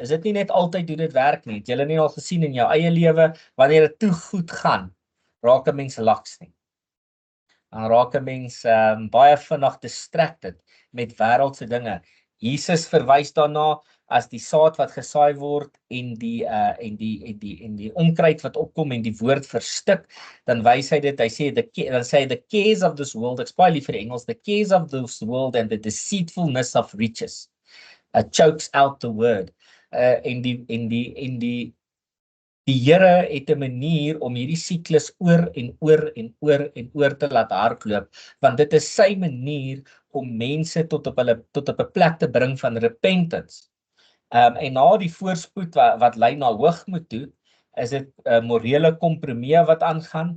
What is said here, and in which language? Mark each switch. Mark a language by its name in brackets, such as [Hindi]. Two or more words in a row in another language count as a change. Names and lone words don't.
[Afrikaans] Is dit nie net altyd hoe dit werk nie? Het julle nie al gesien in jou eie lewe, wanneer dit te goed gaan, raak 'n mens laks nie. Dan raak 'n mens baie vinnig distracted met wêreldse dinge. Jesus verwys daarna as die saad wat gesaai word en die onkruid wat opkom en die woord verstik, dan wys hy dit, hy sê [English] the cares of this world, [Afrikaans] ek spaar lief vir die Engels, [English] the cares of this world and the deceitfulness of riches chokes out the word. [Afrikaans] Die Here het 'n manier om hierdie siklus oor en oor te laat hardloop, want dit is sy manier om mense tot op 'n plek te bring van repentance. En na die voorspoed wat lei na hoogmoed toe, is dit morele kompromie wat aangaan.